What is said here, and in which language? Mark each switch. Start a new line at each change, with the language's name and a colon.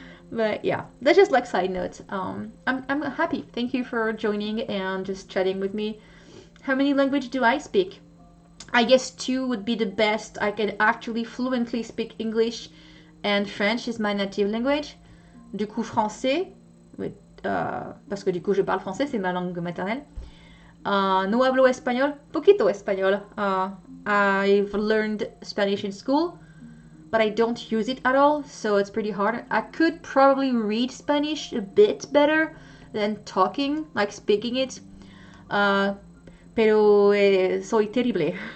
English: But yeah, that's just like side note. I'm happy. Thank you for joining and just chatting with me. How many languages do I speak? I guess 2 would be the best. I can actually fluently speak English, and French is my native language.
French: Du coup, français, parce que du coup je parle français, c'est ma langue maternelle.
Spanish: No hablo español, poquito español.
English: I've learned Spanish in school, but I don't use it at all, so it's pretty hard. I could probably read Spanish a bit better than talking, like speaking it.
Spanish: Pero soy terrible.